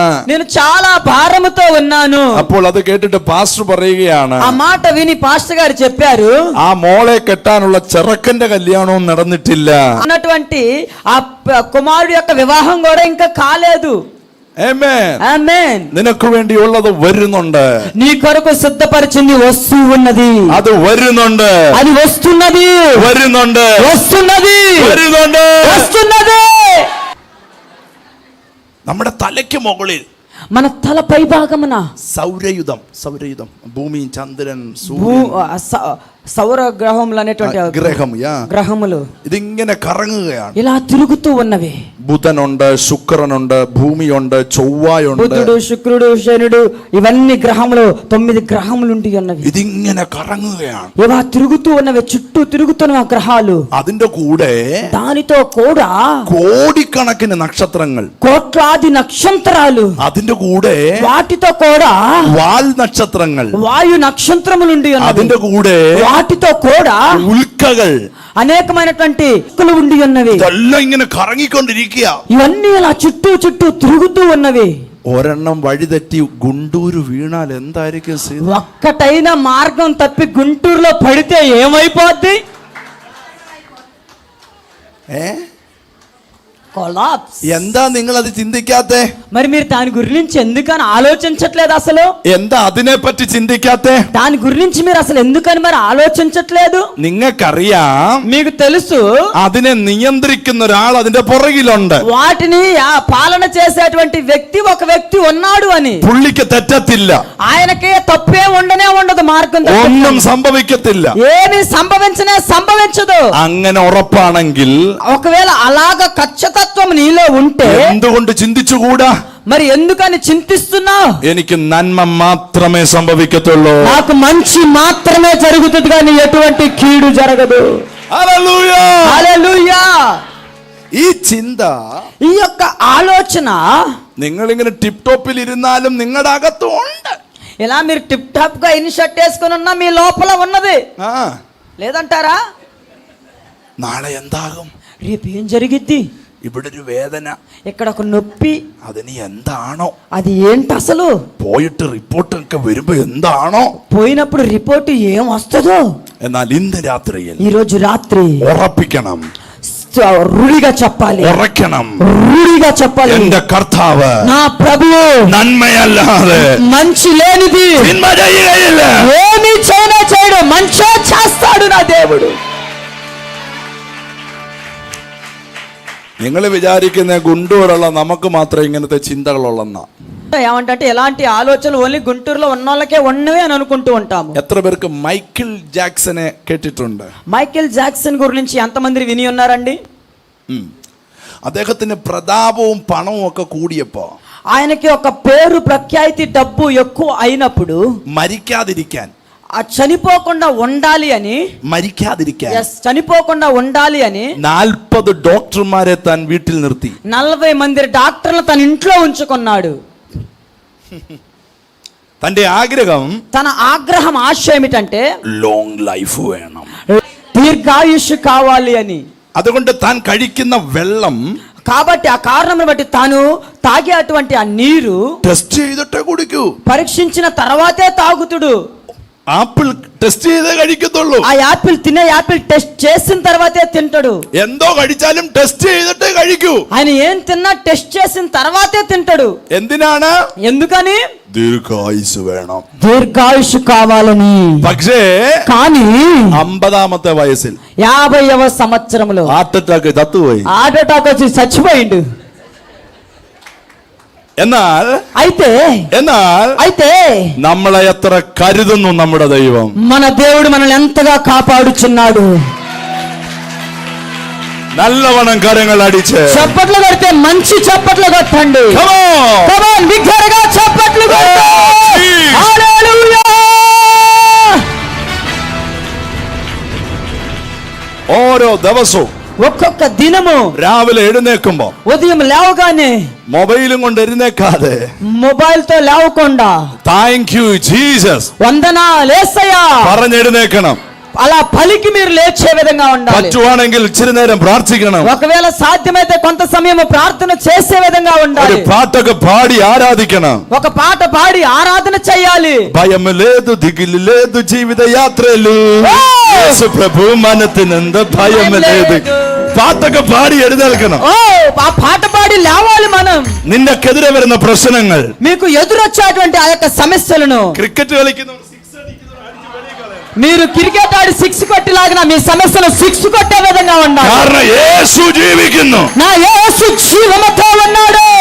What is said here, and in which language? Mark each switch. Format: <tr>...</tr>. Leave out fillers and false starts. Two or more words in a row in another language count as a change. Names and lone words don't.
<te>నేను చాలా భారముతో ఉన్నాను.</te> <ml>അപ്പോൾ അത് കേട്ടിട്ട് പാസ്റ്റർ പറയുകയാണ്,</ml> <te>ఆ మాట విని పాస్టర్ గారు చెప్పారు,</te> <ml>ആ മോളെ കെട്ടാനുള്ള ചെറുക്കന്റെ കല്യാണവും നടന്നിട്ടില്ല.</ml> <te>అన్నటువంటి ఆ కుమారుడు యొక్క వివాహం కూడా ఇంకా కాలేదు.</te> <ml>ആമേൻ.</ml> <te>ఆమేన్.</te> <ml>നിനക്ക് വേണ്ടിയുള്ളത് വരുന്നുണ്ട്,</ml> <te>నీ కొరకు సిద్ధపరిచింది వస్తూ ఉన్నది,</te> <ml>അത് വരുന്നുണ്ട്,</ml> <te>అది వస్తున్నది,</te> <ml>വരുന്നുണ്ട്,</ml> <te>వస్తున్నది,</te> <ml>വരുന്നുണ്ട്.</ml> <te>వస్తున్నది.</te> <ml>നമ്മുടെ തലയ്ക്ക് മുകളിൽ</ml> <te>మన తల పై భాగమున</te> <ml>സൗരയുധം, ഭൂമിയും ചന്ദ്രൻ</ml> <te>సౌర గ్రహములు అనేటువంటి</te> <ml>ഗ്രഹം</ml> <te>గ్రహములు</te> <ml>ഇതിങ്ങനെ കറങ്ങുകയാണ്.</ml> <te>ఇలా తిరుగుతూ ఉన్నవి.</te> <ml>ബുധനുണ്ട്, ശുക്രനുണ്ട്, ഭൂമിയുണ്ട്, ചൊവ്വയുണ്ട്,</ml> <te>బుధుడు, శుక్రుడు, శనుడు, ఇవన్నీ గ్రహములు 9 గ్రహములు ఉండి ఉన్నవి.</te> <ml>ഇതിങ്ങനെ കറങ്ങുകയാണ്.</ml> <te>ఇలా తిరుగుతూ ఉన్నవి, చుట్టూ తిరుగుతున్న గ్రహాలు.</te> <ml>അതിന്റെ കൂടെ</ml> <te>దానితో కూడా</te> <ml>കോടിക്കണക്കിന് നക്ഷത്രങ്ങൾ,</ml> <te>కోట్లాది నక్షత్రాలు,</te> <ml>അതിന്റെ കൂടെ</ml> <te>వాటితో కూడా</te> <ml>വാൽ നക്ഷത്രങ്ങൾ,</ml> <te>వాయు నక్షత్రములు ఉండి ఉన్నవి.</te> <ml>അതിന്റെ കൂടെ</ml> <te>వాటితో కూడా</te> <ml>ഉൽക്കകൾ,</ml> <te>అనేకమైనటువంటి ఉల్కలు ఉండి ఉన్నవి.</te> <ml>ഇതെല്ലാം ഇങ്ങനെ കറങ്ങിക്കൊണ്ടിരിക്കുക.</ml> <te>ఇవన్నీ ఇలా చుట్టూ తిరుగుతూ ఉన్నవి.</te> <ml>ഒരെണ്ണം വഴിതെറ്റി ഗുണ്ടൂര് വീണാൽ എന്തായിരിക്കും സ്ഥിതി?</ml> <te>ఒక్కటైన మార్గం తప్పి గుంటూరులో పడితే ఏమైపోద్ది? కొలాప్స్.</te> <ml>എന്താ നിങ്ങൾ അത് ചിന്തിക്കാത്തെ?</ml> <te>మరి మీరు దాని గురించి ఎందుకని ఆలోచించట్లేదు? అసలు</te> <ml>എന്താ അതിനെ പറ്റി ചിന്തിക്കാത്തെ?</ml> <te>దాని గురించి మీరు అసలు ఎందుకని మరి ఆలోచించట్లేదు?</te> <ml>നിങ്ങൾക്കറിയാം,</ml> <te>మీకు తెలుసు</te> <ml>അതിനെ నియంత్రిക്കുന്ന ഒരാൾ അതിന്റെ പുറകിലുണ്ട്.</ml> <te>వాటిని పాలన చేసేటువంటి వ్యక్తి ఒక వ్యక్తి ఉన్నాడు అని.</te> <ml>പുള്ളിക്ക് തെറ്റത്തില്ല,</ml> <te>ఆయనకే తప్పే ఉండదు, మార్గం</te> <ml>ഒന്നും സംഭവിക്കത്തില്ല.</ml> <te>ఏమి సంభవించదు.</te> <ml>അങ്ങനെ ഉറപ്പാണെങ്കിൽ</ml> <te>ఒకవేళ అలాగ ఖచ్చితత్వం నీలో ఉంటే</te> <ml>എന്തുകൊണ്ട് ചിന്തിച്ചുകൂടാ?</ml> <te>మరి ఎందుకని చింతిస్తున్నావు?</te> <ml>എനിക്ക് നന്മ മാത്രമേ സംഭവിക്കത്തുള്ളൂ.</ml> <te>నాకు మంచి మాత్రమే జరుగుతుంది, కానీ ఎటువంటి కీడు జరగదు. హల్లెలూయా, హల్లెలూయా.</te> <ml>ഈ ചിന്ത,</ml> <te>ఈ యొక్క ఆలోచన</te> <ml>നിങ്ങളിങ്ങനെ</ml> <en>tip top</en> <ml>ഇരുന്നാലും നിങ്ങളുടെ അകത്തുണ്ട്.</ml> <te>ఇలా మీరు</te> <en>tip top</en> <te>గా</te> <en>in shirt</en> <te>వేసుకొని ఉన్నా మీ లోపల ఉన్నది</te> <ml>ആ,</ml> <te>లేదంటారా?</te> <ml>നാളെ എന്താകും?</ml> <te>రేపు ఏం జరిగిద్ది?</te> <ml>ഇവിടെ ഒരു വേദന,</ml> <te>ఇక్కడ ఒక నొప్పి,</te> <ml>അതിന് എന്താണോ?</ml> <te>అది ఏంటి అసలు?</te> <ml>പോയിട്ട് റിപ്പോർട്ടൊക്കെ വരുമ്പോ എന്താണോ?</ml> <te>పోయినప్పుడు రిపోర్ట్ ఏం వస్తుందో?</te> <ml>എന്നാൽ ഇന്ന് രാത്രിയിൽ</ml> <te>ఈ రోజు రాత్రి</te> <ml>ഉറപ്പിക്കണം,</ml> <te>రుడిగా చెప్పాలి,</te> <ml>ഉറക്കണം,</ml> <te>రుడిగా చెప్పాలి,</te> <ml>എന്റെ കർത്താവ്</ml> <te>నా ప్రభువు</te> <ml>നന്മയല്ലാതെ</ml> <te>మంచి లేనిది</te> <ml>തിന്മ ചെയ്യുകയില്ല.</ml> <te>ఏమి చేయడు, మంచో చేస్తాడు నా దేవుడు.</te> <ml>നിങ്ങൾ വിചാരിക്കുന്ന ഗുണ്ടൂരുള്ള നമുക്ക് മാത്രം ഇങ്ങനത്തെ ചിന്തകളുള്ളെന്നാ?</ml> <te>ఏమంటే ఎలాంటి ఆలోచనలు ఓన్లీ గుంటూరులో ఉన్న వాళ్ళకే ఉన్నవే అని అనుకుంటూ ఉంటాము.</te> <ml>എത്ര പേർക്ക് മൈക്കിൾ ജാക്സനെ കേട്ടിട്ടുണ്ട്?</ml> <te>మైకేల్ జాక్సన్ గురించి ఎంతమంది విని ఉన్నారండి?</te> <ml>അദ്ദേഹത്തിന് പ്രതാപവും പണവും ഒക്കെ കൂടിയപ്പോ,</ml> <te>ఆయనకి ఒక పేరు, ప్రఖ్యాతి, డబ్బు ఎక్కువ అయినప్పుడు</te> <ml>മരിക്കാതിരിക്കാൻ,</ml> <te>చనిపోకుండా ఉండాలి అని, చనిపోకుండా ఉండాలి అని</te> <ml>40 ഡോക്ടർമാരെ താൻ വീട്ടിൽ നിർത്തി.</ml> <te>40 మంది డాక్టర్లు తన ఇంట్లో ఉంచుకున్నాడు.</te> <ml>തന്റെ ആഗ്രഹം,</ml> <te>తన ఆగ్రహం, ఆశ ఏమిటంటే</te> <en>long life</en> <ml>വേണം,</ml> <te>దీర్ఘాయుష్ కావాలి అని.</te> <ml>അതുകൊണ്ട് താൻ കഴിക്കുന്ന വെള്ളം,</ml> <te>కాబట్టి ఆ కారణం బట్టి తాను తాగే అటువంటి ఆ నీరు</te> <ml>ടെസ്റ്റ് ചെയ്തിട്ടേ കുടിക്കൂ,</ml> <te>పరీక్షించిన తర్వాతే తాగుతుడు.</te> <ml>ആപ്പിൾ ടെസ്റ്റ് ചെയ്തേ കഴിക്കത്തുള്ളൂ.</ml> <te>ఆ యాపిల్ తినే యాపిల్ టెస్ట్ చేసిన తర్వాతే తింటాడు.</te> <ml>എന്തോ കഴിച്ചാലും ടെസ്റ്റ് ചെയ്തിട്ടേ കഴിക്കൂ.</ml> <te>ఆయన ఏం తిన్నా టెస్ట్ చేసిన తర్వాతే తింటాడు.</te> <ml>എന്തിനാണ്?</ml> <te>ఎందుకని?</te> <ml>ദീർഘായുസ് വേണം,</ml> <te>దీర్ఘాయుష్ కావాలని.</te> <ml>പക്ഷേ</ml> <te>కానీ</te> <ml>50ാമത്തെ വയസ്സിൽ</ml> <te>50వ సంవత్సరంలో</te> <en>heart attack</en> <ml>ചത്തുപോയി.</ml> <en>heart attack</en> <te>వచ్చి చచ్చిపోయిండు. అయితే</te> <ml>നമ്മളെ എത്ര കരുതുന്നു നമ്മുടെ ദൈവം.</ml> <te>మన దేవుడు మనల్ని ఎంతగా కాపాడుచున్నాడు. నల్లవనం కరങ്ങൾ అడిచే చప్పట్లు కొడితే మంచి చప్పట్లు కొట్టండి.</te> <en>Come on,</en> <te>బిగ్గరగా చప్పట్లు కొట్టండి. హల్లెలూయా.</te> <ml>ഓരോ ദിവസവും</ml> <te>ఒక్కొక్క దినము</te> <ml>രാവിലെ എഴുന്നേൽക്കുമ്പോ</ml> <te>ఉదయం లేవగానే</te> <ml>മൊബൈലും കൊണ്ട് എഴുന്നേക്കാതെ</ml> <te>మొబైల్ తో లేవకుండా</te> <en>thank you Jesus</en> <te>వందనాలు యేసయ్యా</te> <ml>പറഞ്ഞെഴുന്നേക്കണം.</ml> <te>అలా పలికి మీరు లేచే విధంగా ఉండాలి.</te> <ml>പറ്റുവാണെങ്കിൽ ഇച്ചിരി നേരം പ്രാർത്ഥിക്കണം.</ml> <te>ఒకవేళ సాధ్యమైతే కొంత సమయం ప్రార్థన చేసే విధంగా ఉండాలి.</te> <ml>ഒരു പാട്ടൊക്കെ പാടി ആരാധിക്കണം.</ml> <te>ఒక పాట పాడి ఆరాధన చేయాలి. భయం లేదు, దిగులు లేదు, జీవిత యాత్రలు యేసు ప్రభు మనతినంద భయం లేదు.</te> <ml>പാട്ടൊക്കെ പാടി എഴുന്നേൽക്കണം.</ml> <te>ఆ పాట పాడి లేవాలి మనం.</te> <ml>നിന്നെക്കെതിരെ വരുന്ന പ്രശ്നങ്ങൾ,</ml> <te>మీకు ఎదురొచ్చేటువంటి ఆ యొక్క సమస్యలను,</te> <ml>ക്രിക്കറ്റ് കളിക്കുന്നവർ</ml> <te>మీరు క్రికెట్ ఆడి 6 కొట్టిలాగిన మీ సమస్యలు 6 కొట్టే విధంగా ఉండాలి.</te> <ml>കാരണം యేసు ജീവിക്കുന്നു.</ml> <te>నా యేసు జీవముతో ఉన్నాడు.</te>